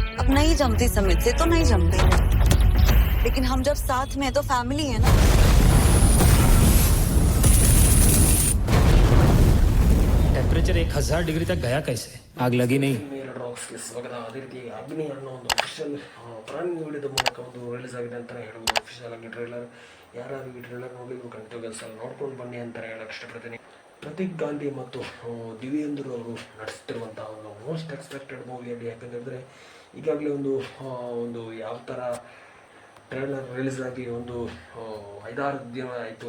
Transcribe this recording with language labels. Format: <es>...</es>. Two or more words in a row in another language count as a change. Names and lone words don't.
<hi>अब नहीं जमती समित से तो नहीं जमती, लेकिन हम जब साथ में है तो फैमिली है ना। टेम्परेचर 1000 डिग्री तक गया कैसे? आग लगी नहीं?</hi> <kn>ರಾಕ್ಸ್ಗೆ ಸ್ವಾಗತ. ಅದೇ ರೀತಿ ಅಗ್ನಿ ಅನ್ನೋ ಒಂದು ಅಫಿಷಿಯಲ್ ಪ್ರಾಣಿ ವಿಡಿಯೋದ ಮೂಲಕ ಒಂದು ರಿಲೀಸ್ ಆಗಿದೆ ಅಂತಲೇ ಹೇಳ್ಬೋದು. ಅಫಿಷಿಯಲ್ ಆಗಿ ಟ್ರೈಲರ್ ಯಾರು ಈ ಟ್ರೈಲರ್ ನೋಡಿದ್ರು ಖಂಡಿತ ಕೆಲಸ ನೋಡ್ಕೊಂಡು ಬನ್ನಿ ಅಂತಲೇ ಹೇಳಕ್ಕೆ ಇಷ್ಟಪಡ್ತೀನಿ. ಪ್ರತೀಕ್ ಗಾಂಧಿ ಮತ್ತು ದಿವ್ಯೇಂದ್ರ ಅವರು ನಡೆಸ್ತಿರುವಂತಹ ಒಂದು</kn> <en>most expected</en> <kn>ಮೂವಿಯಲ್ಲಿ, ಯಾಕಂದರೆ ಈಗಾಗಲೇ ಒಂದು ಯಾವ ಥರ ಟ್ರೈಲರ್ ರಿಲೀಸ್ ಆಗಿ ಒಂದು 5-6 ದಿನ ಆಯಿತು.</kn>